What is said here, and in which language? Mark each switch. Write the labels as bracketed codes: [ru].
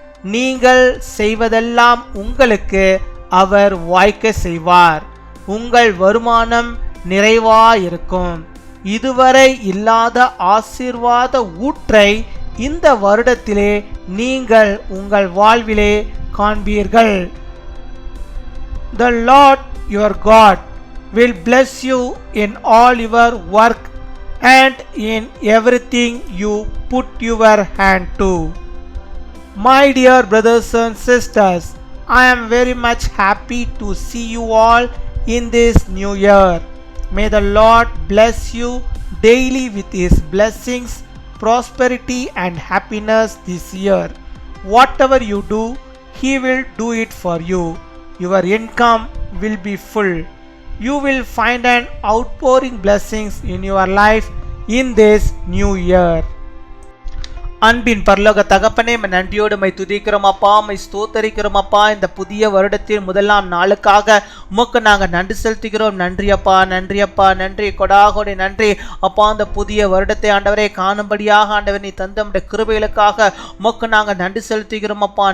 [ta] நீங்கள் செய்வதெல்லாம் உங்களுக்கு அவர் வாய்க்க செய்வார். உங்கள் வருமானம் நிறைவாயிருக்கும். இதுவரை இல்லாத ஆசீர்வாத ஊற்றை இந்த வருடத்திலே நீங்கள் உங்கள் வாழ்விலே காண்பீர்கள். [en] The Lord your God will bless you in all your work and in everything you put your hand to. My dear brothers and sisters, I am very much happy to see you all in this new year. May the Lord bless you daily with His blessings, prosperity and happiness this year. Whatever you do, He will do it for you. Your income will be full. You will find an outpouring blessings in your life in this new year. [ta] அன்பின் பரலோக தகப்பனே, நன்றியோடு my துதிக்கிறோம் அப்பா, my ஸ்தோத்தரிக்கிறோம் அப்பா. இந்த புதிய வருடத்தின் முதலாம் நாளுக்காக உமக்கு நாங்கள் நன்றி செலுத்துகிறோம். நன்றி அப்பா, நன்றி அப்பா, நன்றி கொடாகோடி நன்றி அப்பா. இந்த புதிய வருடத்தை ஆண்டவரே காணும்படியாக ஆண்டவர் நீ தந்த கிருபைகளுக்காக உமக்கு நாங்கள் நன்றி செலுத்துகிறோம் அப்பா.